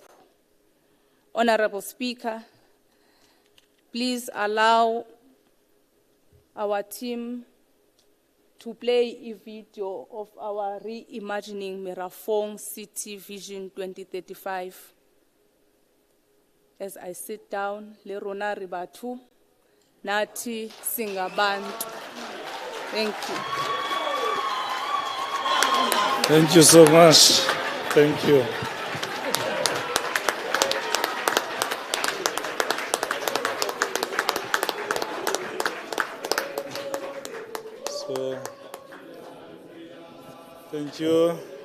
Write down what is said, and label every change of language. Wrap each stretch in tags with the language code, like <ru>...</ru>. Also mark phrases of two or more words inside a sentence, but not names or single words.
<en>Honorable Speaker, please allow our team to play a video of our Reimagining Merafong City Vision 2035. As I sit down,</en> <st>le rona re batho,</st> <zu>nati singabantu.</zu> <en>Thank you. Thank you so much. Thank you. So, thank you.</en>